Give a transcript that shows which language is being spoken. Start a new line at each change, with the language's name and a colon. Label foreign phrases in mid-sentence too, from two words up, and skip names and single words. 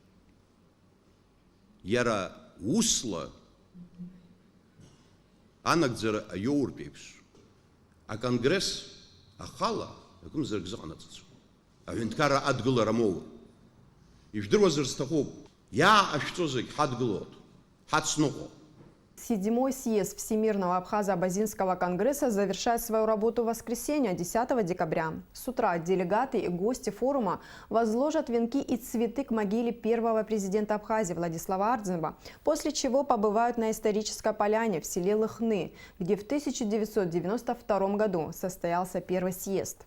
Abkhazian: иара усла анагӡара аиоуртә еиԥш, аконгресс ахала акымзарак зыҟанаҵацәоуп. Аҳәынҭқарра адгылара моур. Ижәдыруазар сҭахуп, иааҟашәҵо зегь ҳадгылоит, ҳацныҟәоит.
Russian: Седьмой съезд Всемирного Абхазо-Абазинского конгресса завершает свою работу в воскресенье, 10 декабря. С утра делегаты и гости форума возложат венки и цветы к могиле первого президента Абхазии Владислава Ардзинова, после чего побывают на исторической поляне в селе Лыхны, где в 1992 году состоялся первый съезд.